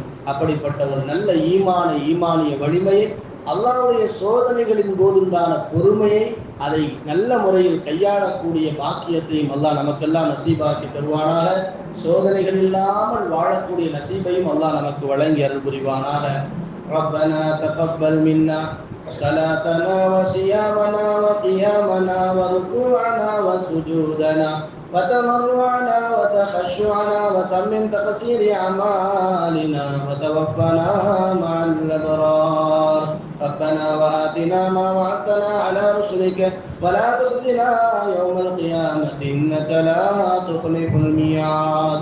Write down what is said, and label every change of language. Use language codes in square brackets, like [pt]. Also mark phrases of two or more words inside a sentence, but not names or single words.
[ta] அப்படிப்பட்ட ஒரு நல்ல ஈமானிய வலிமையை, அல்லாஹ்வுடைய சோதனைகளின் போதுண்டான பொறுமையை, அதை நல்ல முறையில் கையாளக்கூடிய பாக்கியத்தையும் அல்லாஹ் நமக்கெல்லாம் நசீபாக்கி தருவானாக. சோதனைகள் இல்லாமல் வாழக்கூடிய நசீபையும் அல்லாஹ் நமக்கு வழங்கி அருள் புரிவானாக. [ar] ربنا تقبل منا صلاتنا وصيامنا وقيامنا وركوعنا وسجودنا وتضرعنا وتخشعنا وتمم تقصير أعمالنا وتوفنا مع الأبرار. ربنا وآتنا ما وعدتنا على رسلك ولا تخزنا يوم القيامة إنك لا تخلف الميعاد.